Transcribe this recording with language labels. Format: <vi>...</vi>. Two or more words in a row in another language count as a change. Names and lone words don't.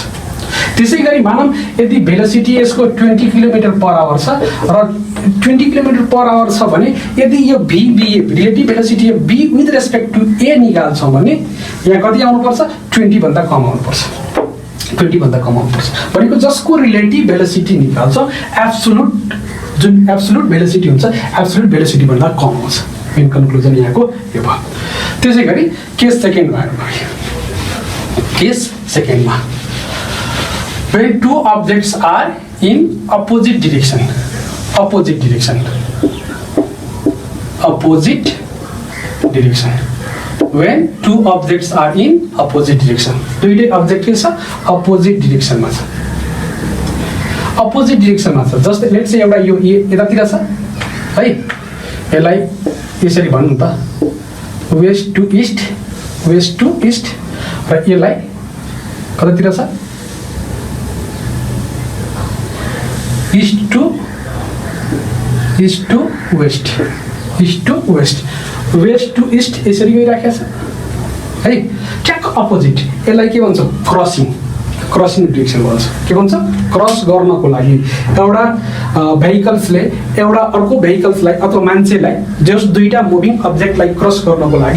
<ne>त्यसै गरी मानौँ यदि भेलोसिटी यसको 20</ne> <en>kilometer per hour</en> <ne>छ र 20</ne> <en>kilometer per hour</en> <ne>छ भने यदि यो</ne> <en>VBA relative velocity B with respect to A</en> <ne>निकाल्छौँ भने यहाँ कति आउनुपर्छ 20 भन्दा कम आउनुपर्छ भनेको जसको</ne> <en>relative velocity</en> <ne>निकाल्छौँ</ne> <en>absolute velocity</en> <ne>हुन्छ</ne> <en>absolute velocity</en> <ne>भन्दा कम आउँछ</ne> <en>main conclusion</en> <ne>यहाँको यो भयो। त्यसै गरी</ne> <en>case secondमा when two objects are in opposite direction opposite direction when two objects are in opposite direction</en> <ne>दुईटै object के छ</ne> <en>opposite direction</en> <ne>मा छ</ne> <en>opposite direction</en> <ne>मा छ जस्तै</ne> <en>let's say</en> <ne>एउटा यो यतातिर छ है यसलाई यसरी भन्नु त</ne> <en>west to east</en> <ne>र यसलाई कतातिर छ</ne> <en>east to west west to east</en> <ne>यसरी गइराखेको छ है ठ्याक्क अपोजिट यसलाई के भन्छ</ne> <en>crossing direction</en> <ne>भन्छ के भन्छ क्रस गर्नको लागि एउटा भेहिकल्सले एउटा अर्को भेहिकल्सलाई अथवा मान्छेलाई जस दुईटा</ne> <en>moving objectलाई</en> <ne>क्रस गर्नको लागि</ne>